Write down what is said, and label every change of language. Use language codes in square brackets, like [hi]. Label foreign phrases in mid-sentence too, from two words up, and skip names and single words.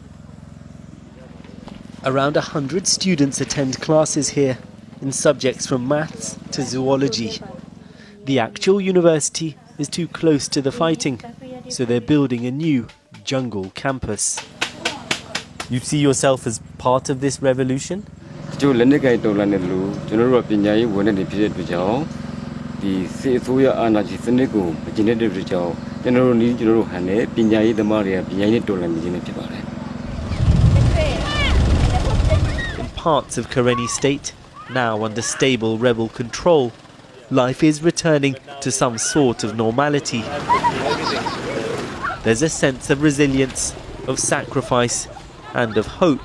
[en] Around 100 students attend classes here in subjects from maths to zoology. The actual university is too close to the fighting, so they're building a new jungle campus. You see yourself as part of this revolution? [my] ကျိုးလက်နက်ကိုင်တော်လှန်တဲ့လူကျွန်တော်တို့ကပညာရေးဝန်ထမ်းတွေဖြစ်တဲ့အတွက်ကြောင့်ဒီစစ်အစိုးရအာဏာရှင်စနစ်ကိုမကျင့်တဲ့အတွက်ကြောင့်ကျွန်တော်တို့ဟန်တဲ့ပညာရေးသမားတွေကပညာရေးတော်လှန်နေခြင်းဖြစ်ပါတယ် [en] In parts of Karenni State, now under stable rebel control, life is returning to some sort of normality. There's a sense of resilience, of sacrifice, and of hope.